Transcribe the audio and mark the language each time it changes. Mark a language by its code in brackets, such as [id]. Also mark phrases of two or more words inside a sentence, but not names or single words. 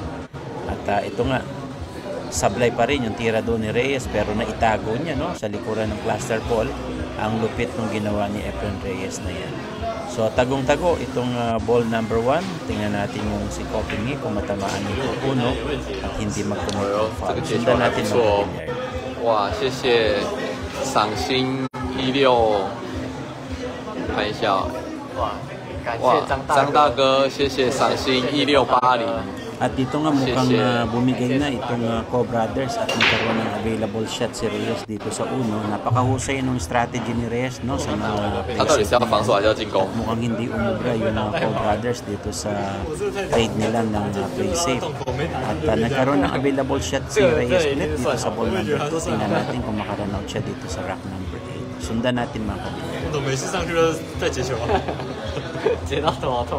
[tl] At ito nga, sablay pa rin yung tira doon ni Reyes pero naitago niya, no? Sa likuran ng cluster ball. Ang lupit ng ginawa ni Efren Reyes na yan. So tagong-tago itong [en] ball number [tl] 1. Tingnan natin yung si Copingi kung matamaan nito uno at hindi mag-commit ng foul. Sundan natin mga Villar. [zh] 哇，谢谢赏心16，看一下，哇，刚感谢哇，张张大哥，谢谢赏心1680。 [tl] At dito nga mukhang bumigay na itong Co-Brothers at nagkaroon ng [en] available shot [tl] si Reyes dito sa uno. Napakahusay nung strategy ni Reyes, no, sa mga [zh] 他到底是要防守还是要进攻 [tl] At？mukhang hindi umubra yung mga Co-Brothers dito sa trade nila ng [en] play safe. [tl] At nagkaroon ng [en] available shot [tl] si Reyes ulit dito sa [en] ball number [tl] 2. Tingnan natin kung makarun out siya dito sa [en] rack number [tl] 8. Sundan natin mga kabila. [zh] 我每次上去都在接球啊，接到头好痛。